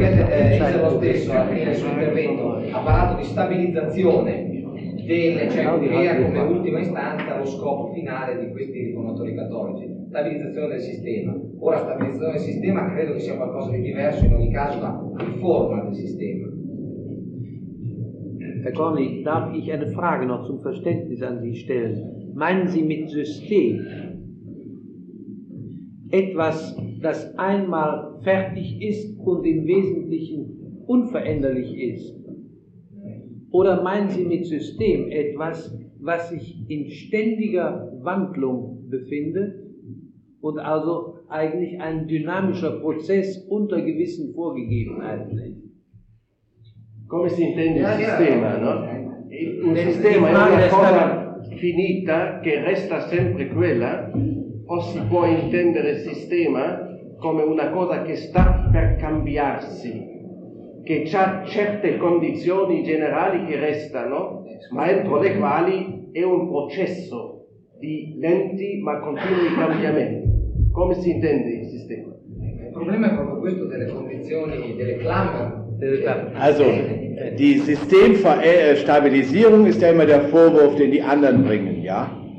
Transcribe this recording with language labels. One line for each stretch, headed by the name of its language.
Italian: Apparato di stabilizzazione delle, cioè crea come ultima istanza lo scopo finale di questi riformatori cattolici. Stabilizzazione del sistema. Ora stabilizzazione del sistema credo che sia qualcosa di diverso in ogni caso la riforma del sistema.
German: Herr Corny, darf ich eine Frage noch zum Verständnis an Sie stellen? Meinen Sie mit System etwas, das einmal fertig ist und im Wesentlichen unveränderlich ist? Oder meinen Sie mit System etwas, was sich in ständiger Wandlung befindet und also eigentlich ein dynamischer Prozess unter gewissen Vorgegebenheiten ist.
Italian: Come si intende il sistema, no? Un sistema è una cosa finita che resta sempre quella, o si può intendere il sistema come una cosa che sta per cambiarsi, che ha certe condizioni generali che restano, ma entro le quali è un processo di lenti ma continui cambiamenti. Come si intende il sistema? Il problema è proprio questo delle condizioni, delle clamor.
German: Also, die Systemstabilisierung ist ja immer der Vorwurf, den die anderen bringen, ja?